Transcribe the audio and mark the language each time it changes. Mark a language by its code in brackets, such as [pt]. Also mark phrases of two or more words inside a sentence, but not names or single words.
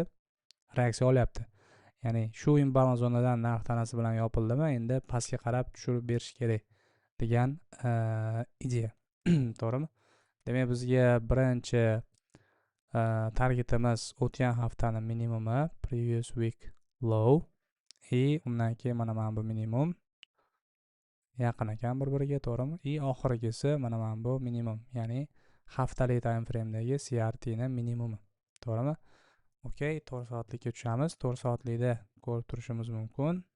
[uz] Reaksiya olyapti. Ya'ni shu imbalans zonadan narx tanasi bilan yopildimi, endi pastga qarab tushirib berish kerak degan ideya. To'g'rimi? Demak, bizga birinchi targetimiz o'tgan haftaning minimumi, [en] previous week low, [uz] undan keyin mana bu minimum yaqin ekan bir-biriga, to'g'rimi? Oxirgisi mana bu minimum, ya'ni haftalik [en] time frame [uz] dagi CRT ni minimumi, to'g'rimi? Okey, 4 soatlikka tushamiz. 4 soatlikda ko'rib turishimiz mumkin.